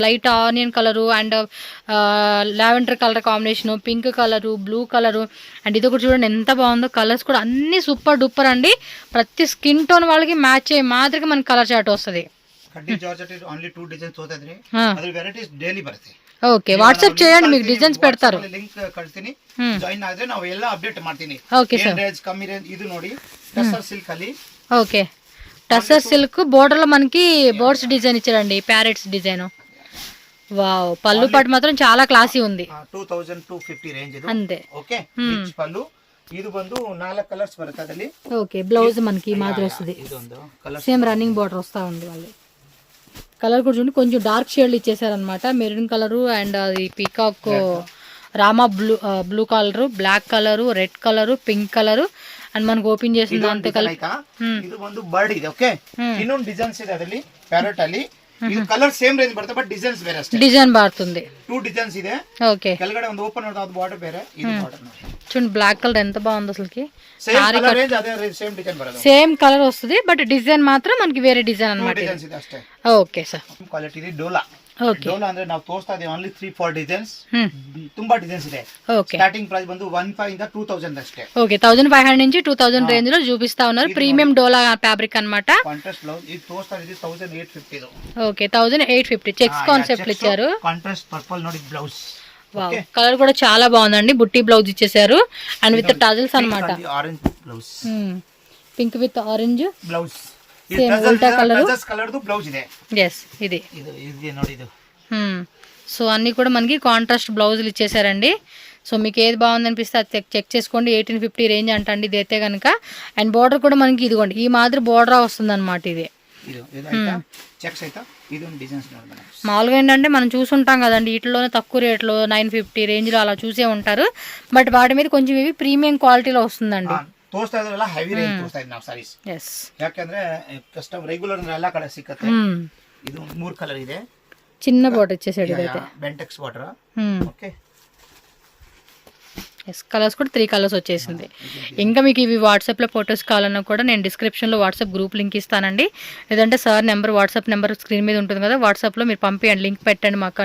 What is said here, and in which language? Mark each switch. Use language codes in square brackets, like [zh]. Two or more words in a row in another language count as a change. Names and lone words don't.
[en] light onion colour and lavender colour combination, pink colour, blue colour. [te] అండ్ ఇది కూడా చూడండి ఎంత బాగుందో. కలర్స్ కూడా అన్ని [en] super duper [te] అండి. ప్రతి [en] skin tone [te] వాళ్ళకి మ్యాచ్ అయ్యే మాదిరిగా మనకి [en] colour chart [te] వస్తుంది. ఓకే, వాట్సాప్ చేయండి, మీకు డిజైన్స్ పెడతారు. [kn] ಲಿಂಕ್ ಕಳಿಸ್ತೀನಿ, ಜಾಯಿನ್ ಆದ್ರೆ ನಾವು ಎಲ್ಲ ಅಪ್ಡೇಟ್ ಮಾಡ್ತೀನಿ. [en] okay sir, [kn] ರೇಂಜ್ ಕಮ್ಮಿ ರೇಂಜ್. ಇದು ನೋಡಿ ಟಸರ್ ಸಿಲ್ಕ್ ಅಲ್ಲಿ. [te] ఓకే, [en] tussar silk border [te] లో మనకి [en] birds design [te] ఇచ్చారండి, [en] parrots design. [te] వావ్, పళ్ళు పాటు మాత్రం చాలా క్లాసీ ఉంది. 2250 రేంజ్ ఇది అంతే. ఓకే, రిచ్ పళ్ళు. ఇది ಬಂದು 4 కలర్స్ [kn] ಬರುತ್ತೆ ಅದರಲ್ಲಿ. [te] ఓకే, బ్లౌజ్ మనకి మాదిరి వస్తుంది, [en] same running border [te] వస్తా ఉంది. వాళ్ళు కలర్ కూడా చూడండి కొంచెం డార్క్ షేడ్లు ఇచ్చేసారనమాట. [en] maroon colour and అది peacock rama blue colour, black colour, red colour, pink colour. [te] అండ్ మనకు ఓపెన్ చేసిన దాంతో కలిపి [kn] ಇದು ಒಂದು ಬರ್ಡ್ ಇದೆ. ಓಕೆ, ಇನ್ನೊಂದು ಡಿಸೈನ್ಸ್ ಇದೆ ಅದರಲ್ಲಿ ಪ್ಯಾರೆಟ್ ಅಲ್ಲಿ. ಇದು [en] colour same range [kn] ಬರುತ್ತೆ ಬಟ್ ಡಿಸೈನ್ಸ್ ಬೇರೆ ಅಷ್ಟೇ. ಡಿಸೈನ್ ಬಾರುతుంది. 2 ಡಿಸೈನ್ಸ್ ಇದೆ. [te] ఓకే. [kn] ಕೆಳಗಡೆ ಒಂದು ಓಪನ್ ನೋಡೋದು ಅದು ಬಾರ್ಡರ್ ಬೇರೆ, ಇದು ಬಾರ್ಡರ್ ನೋಡಿ. [te] చూడండి [en] black colour [te] ఎంత బాగుంది అసలుకి. [en] same colour range [te] అదే [en] same design [kn] ಬರುತ್ತೆ. [en] same colour [te] వస్తుంది బట్ డిజైన్ మాత్రం మనకి వేరే డిజైన్ అన్నమాట. [kn] డిజైన్స్ ಇದೆ ಅಷ್ಟೇ. [te] ఓకే సార్. [kn] ಕ್ವಾಲಿಟಿ ಇದೆ ಡೋಲಾ. [te] ఓకే. [kn] ಡೋಲಾ ಅಂದ್ರೆ ನಾವು ತೋರಿಸ್ತಾ ಇದೀವಿ [en] only 3-4 designs. [kn] ತುಂಬಾ ಡಿಸೈನ್ಸ್ ಇದೆ. [te] ఓకే. [en] starting price [kn] ಬಂದು 1500 ಇಂದ 2000 ಅಷ್ಟೇ. [te] ఓకే 1500 నుంచి 2000 రేంజ్ లో చూపిస్తా ఉన్నారు. [en] premium dola fabric [te] అన్నమాట. [en] contrast blouse [te] ఇది తోస్తా ఇది 1850 దో. ఓకే 1850 [en] checks concept [te] ఇచ్చారు. [en] contrast purple ನೋಡಿ blouse. [te] వావ్ కలర్ కూడా చాలా బాగుందండి. బుట్టి బ్లౌజ్ ఇచ్చేసారు అండ్ [en] with tassels [te] అన్నమాట. [en] orange blouse. pink with orange బ్లౌజ్. same ulta colour. [kn] టజల్స్ కలర్ దు బ్లౌజ్ ಇದೆ. [te] yes ఇది [kn] ನೋಡಿ ಇದು. [te] సో అన్ని కూడా మనకి కాంట్రాస్ట్ బ్లౌజులు ఇచ్చేసారండి. సో మీకు ఏది బాగుంది అనిపిస్తే అది చెక్ చేసుకోండి. 1850 రేంజ్ అంటండి ఇది అయితే కనుక. అండ్ బోర్డర్ కూడా మనకి ఇదిగోండి ఈ మాదిరి బోర్డర్ వస్తుంది అనమాట. ఇది మామూలుగా ఏంటంటే మనం చూసుంటాం కదండి వీటిలోనే తక్కువ రేట్లో 950 రేంజ్లో అలా చూసే ఉంటారు. బట్ వాటి మీద కొంచెం ఇవి ప్రీమియం క్వాలిటీలో వస్తుందండి. [kn] ತೋರಿಸ್ತಾ ಇದ್ರಲ್ಲ [en] heavy range [kn] ತೋರಿಸ್ತಾ ಇದ್ದೀವಿ ನಾವು ಸಾರೀಸ್. ಯಾಕಂದ್ರೆ [en] custom regular [kn] ಎಲ್ಲ ಕಡೆ ಸಿಕ್ಕತ್ತೆ. ಇದು 3 ಕಲರ್ ಇದೆ. [te] చిన్న బోర్డర్ ఇచ్చేసాడు ఇదైతే. బెంటెక్స్ బార్డర్. ఓకే. కలర్స్ కూడా 3 కలర్స్ వచ్చేసింది. ఇంకా మీకు ఇవి వాట్సాప్లో ఫొటోస్ కావాలన్నా కూడా నేను డిస్క్రిప్షన్లో [en] WhatsApp group link [te] ఇస్తానండి. లేదంటే సార్ నెంబర్ [en] WhatsApp number [te] స్క్రీన్ మీద ఉంటుంది కదా, వాట్సాప్లో మీరు పంపించండి, లింక్ పెట్టండి మాకు.